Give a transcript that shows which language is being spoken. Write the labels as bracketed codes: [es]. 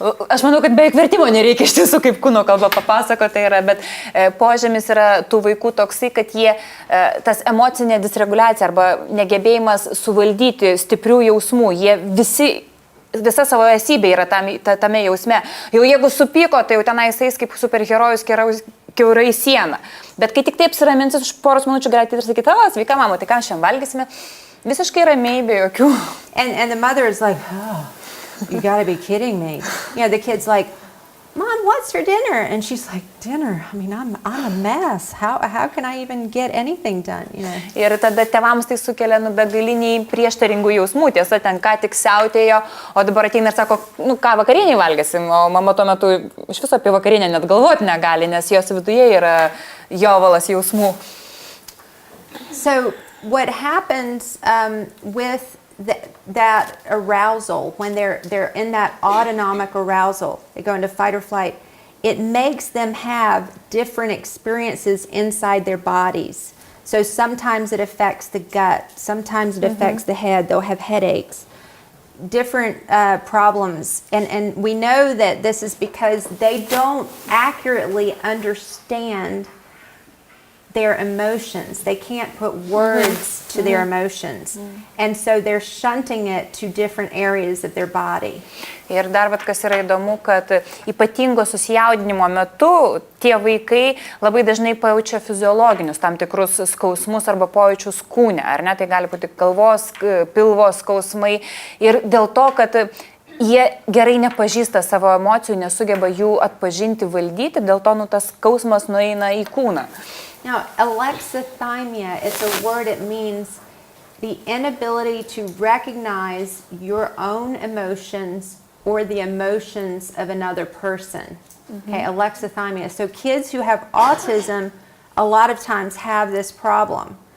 [lt] Aš manau, kad beveik vertimo nereikia iš tiesų, kaip kūno kalba papasakoti yra, bet požymis yra tų vaikų toksai, kad jie, tas emocinė disreguliacija arba negebėjimas suvaldyti stiprių jausmų, jie visa savo esybė yra tame jausme. Jau jeigu supyko, tai jau tenais eis kaip superherojus kiaurai sieną. Bet kai tik taip apsiraminsis už poros minučių, galite ir sakyti, sveika mama, tai ką šiandien valgysime? Visiškai ramiai, be jokių. [en] And the mother is like, oh, you gotta be kidding me. The kid's like, Mom, what's for dinner? And she's like, dinner? I mean, I'm a mess. How can I even get anything done? [lt] Ir tada tėvams tai sukelia begaliniai prieštaringų jausmų. Tiesa, ten ką tik siautėjo, o dabar ateina ir sako, ką vakarieniai valgysim, o mama tuo metu iš viso apie vakarienę net galvoti negali, nes jos viduje yra jovalas jausmų. [en] So what happens with that arousal, when they're in that autonomic arousal, they go into fight or flight, it makes them have different experiences inside their bodies. So sometimes it affects the gut, sometimes it affects the head, they'll have headaches, different problems. And we know that this is because they don't accurately understand their emotions. They can't put words to their emotions. And so they're shunting it to different areas of their body. [lt] Ir dar kas yra įdomu, kad ypatingo susijaudinimo metu tie vaikai labai dažnai pajaučia fiziologinius tam tikrus skausmus arba pojūčius kūne, ar ne? Tai gali būti galvos, pilvo skausmai. Ir dėl to, kad jie gerai nepažįsta savo emocijų, nesugeba jų atpažinti, valdyti, dėl to tas skausmas nueina į kūną. [en] Now, alexithymia is a word, it means the inability to recognize your own emotions or the emotions of another person. Okay, alexithymia. So kids who have autism a lot of times have this problem.